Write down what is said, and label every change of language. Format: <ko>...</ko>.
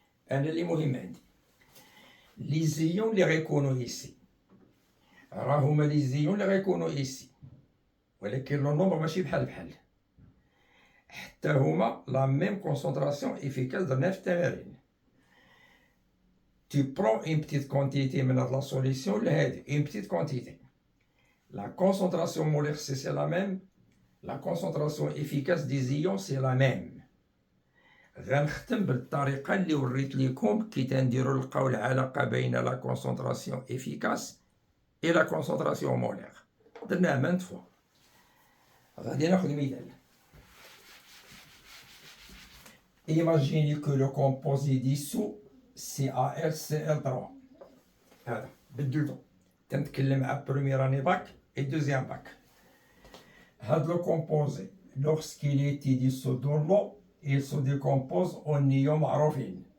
<ar>أنا اللي مهم عندي لي زيون اللي غيكونوا إيسي راه هما لي زيون اللي غيكونوا إيسي ولكن لو نومبر ماشي بحال حتى هما لا ميم كونسونطراسيون إفيكاس درنا في التمارين.</ar> <fr>Tu prends une petite quantité</fr> <ar>من هاد لا سوليسيون لهادي</ar> <fr>une petite quantité. La concentration molaire c'est la même. La concentration efficace des ions c'est la même.</fr> <ar>غنختم بالطريقة اللي وريت لكم كي تنديروا لقاو العلاقة بين لا</ar> <fr>concentration efficace et la concentration molaire.</fr> <ar>درناها</ar> <fr>maintes fois.</fr> <ar>غادي ناخذ مثال.</ar> <fr>Imaginez que le composé dissous CaLCl3.</fr> <ar>هذا بدلته. تنتكلم على</ar> <fr>première année bac et deuxième bac. هذا le composé, lorsqu'il est dissous dans l'eau, il se décompose en ions معروفين.</fr>